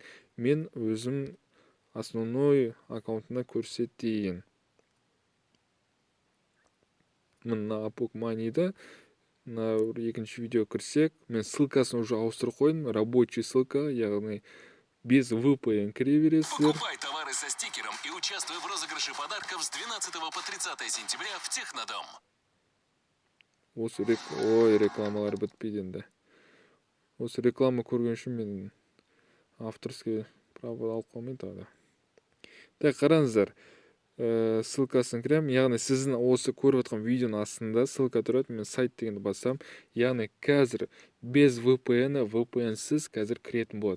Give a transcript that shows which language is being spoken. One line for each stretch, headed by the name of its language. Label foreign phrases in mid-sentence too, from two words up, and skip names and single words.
Kazakh: Мен өзім
Russian: основной аккаунтына
Kazakh: көрсетейін. Мына Апок Манийда на екінші видео кірсек, мен ссылкасын уже ауыстырып қойдым,
Russian: рабочий ссылка,
Kazakh: яғни
Russian: без VPN
Kazakh: кіре бересіздер.
Russian: Покупай товары со стикером и участвуй в розыгрыше подарков с 12 по 30 сентября в Технодом.
Kazakh: Осы рекламалар бітпейді енді. Осы реклама көрген үшін мен
Russian: авторский право
Kazakh: алып қалмайын тағы да. Так, қараңыздар. Ссылкасын кірем, яғни сіздің осы көріп отқан видеоның астында ссылка тұрады, мен сайт дегенді басам, яғни қазір
Russian: без VPN-сіз
Kazakh: қазір кіретін болады.